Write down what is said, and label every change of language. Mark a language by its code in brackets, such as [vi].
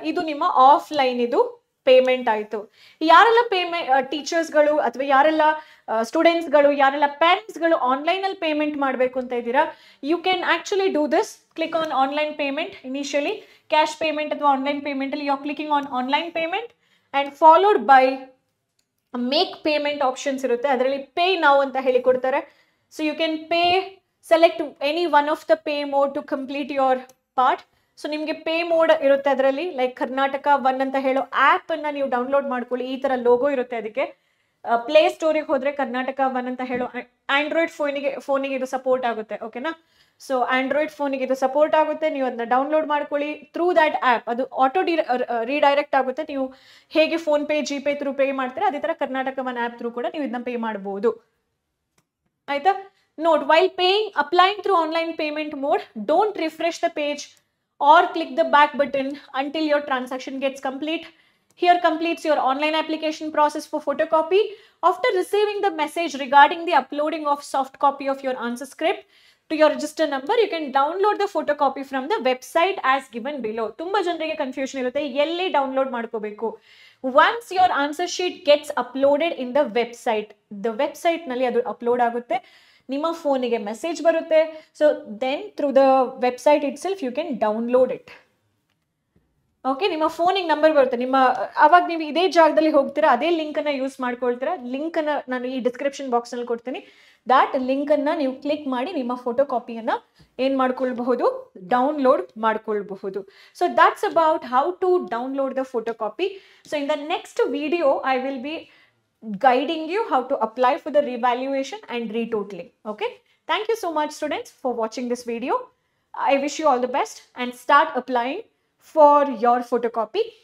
[kn] ಇದು ನಿಮ್ಮ ಆಫ್ಲೈನ್ ಇದು ಪೇಮೆಂಟ್ ಆಯ್ತು. ಯಾರೆಲ್ಲ ಟೀಚರ್ಸ್ಗಳು ಅಥವಾ ಯಾರೆಲ್ಲ ಸ್ಟೂಡೆಂಟ್ಸ್ಗಳು, ಯಾರೆಲ್ಲ ಪೇರೆಂಟ್ಸ್ಗಳು ಆನ್ಲೈನ್ ಅಲ್ಲಿ ಪೇಮೆಂಟ್ ಮಾಡಬೇಕು ಅಂತ ಇದ್ದೀರಾ, [en] You can actually do this. Click on online payment. Initially cash payment ಅಥವಾ online payment ಅಲ್ಲಿ you are clicking on online payment and followed by make payment [kn] options ಇರುತ್ತೆ, ಅದರಲ್ಲಿ ಪೇ ನೌ ಅಂತ ಹೇಳಿ ಕೊಡ್ತಾರೆ. [en] So you can pay, select any one of the pay mode to complete your part. [kn] So ನಿಮಗೆ pay mode ಇರುತ್ತೆ ಅದರಲ್ಲಿ, like Karnataka one ಅಂತ ಹೇಳೋ ಆ್ಯಪ್ ಅನ್ನ ನೀವು ಡೌನ್ಲೋಡ್ ಮಾಡ್ಕೊಳ್ಳಿ. ಈ ತರ ಲೋಗೋ ಇರುತ್ತೆ ಅದಕ್ಕೆ. ಪ್ಲೇ ಸ್ಟೋರಿಗೆ ಹೋದ್ರೆ ಕರ್ನಾಟಕ ಒನ್ ಅಂತ ಹೇಳೋ ಆಂಡ್ರಾಯ್ಡ್ ಫೋನಿಗೆ ಇದು ಸಪೋರ್ಟ್ ಆಗುತ್ತೆ. ಓಕೆನಾ? ಸೊ ಆಂಡ್ರಾಯ್ಡ್ ಫೋನಿಗೆ ಇದು ಸಪೋರ್ಟ್ ಆಗುತ್ತೆ. ನೀವು ಅದನ್ನ ಡೌನ್ಲೋಡ್ ಮಾಡ್ಕೊಳ್ಳಿ. ಥ್ರೂ ದ್ಯಾಟ್ ಆ್ಯಪ್ ಅದು ಆಟೋ ರೀಡೈರೆಕ್ಟ್ ಆಗುತ್ತೆ. ನೀವು ಹೇಗೆ phone pay, GPay through pay ಮಾಡ್ತೀರಾ, ಅದೇ ತರ ಕರ್ನಾಟಕ ಒನ್ ಆ್ಯಪ್ ಥ್ರೂ ಕೂಡ ನೀವು ಇದನ್ನ ಪೇ ಮಾಡ್ಬೋದು. ಆಯ್ತಾ? [en] Note, while applying through online payment mode, don't refresh the page or click the back button until your transaction gets complete. Here completes your online application process for photocopy. After receiving the message regarding the uploading of soft copy of your answer script to your register number, you can download the photocopy from the website as given below. [kn] Tumba ಜನರಿಗೆ confusion ಇರುತ್ತೆ, ಎಲ್ಲಿ download ಮಾಡ್ಕೋಬೇಕು. [en] Once your answer sheet gets uploaded in the website [kn] ನಲ್ಲಿ ಅದು upload ಆಗುತ್ತೆ, ನಿಮ್ಮ ಫೋನಿಗೆ message ಬರುತ್ತೆ. [en] So then through the website itself you can download it. [kn] Okay, ನಿಮ್ಮ ಫೋನಿಗೆ ನಂಬರ್ ಬರುತ್ತೆ. ಅವಾಗ ನೀವು ಇದೇ ಜಾಗದಲ್ಲಿ ಹೋಗ್ತೀರಾ, ಅದೇ ಲಿಂಕ್ ಅನ್ನ ಯೂಸ್ ಮಾಡ್ಕೊಳ್ತೀರಾ. ಲಿಂಕ್ ಅನ್ನ ನಾನು ಈ ಡಿಸ್ಕ್ರಿಪ್ಷನ್ ಬಾಕ್ಸ್ ನಲ್ಲಿ ಕೊಡ್ತೀನಿ. ದಾಟ್ ಲಿಂಕ್ ಅನ್ನ ನೀವು ಕ್ಲಿಕ್ ಮಾಡಿ ನಿಮ್ಮ ಫೋಟೋ ಕಾಪಿಯನ್ನ ಏನ್ ಮಾಡ್ಕೊಳ್ಬಹುದು, ಡೌನ್ಲೋಡ್ ಮಾಡ್ಕೊಳ್ಬಹುದು. [en] So that's about how to download the photocopy. So in the next video I will be guiding you how to apply for the revaluation and retotaling. Okay, thank you so much students for watching this video. I wish you all the best and start applying for your photocopy.